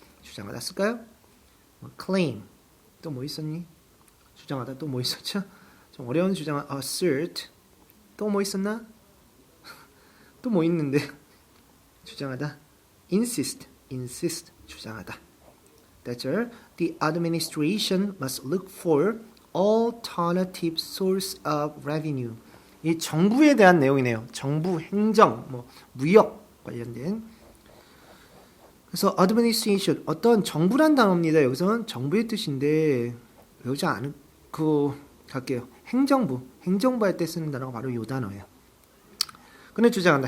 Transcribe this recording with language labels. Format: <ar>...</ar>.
<ko>주장하다 쓸까요? claim 또 뭐 있었니? 주장하다 또 뭐 있었죠? 좀 어려운 주장은 assert 또 뭐 있었나? 또 뭐 있는데 주장하다 insist 주장하다.</ko> <en>That's all. The administration must look for alternative source of revenue.</en> <ko>이 정부에 대한 내용이네요. 정부, 행정, 뭐 무역 관련된. 그래서 administration 어떤 정부란 단어입니다. 여기서는 정부의 뜻인데 외우지 않고 갈게요. 행정부 할 때 쓰는 단어가 바로 이 단어예요. 그는 주장한다.</ko>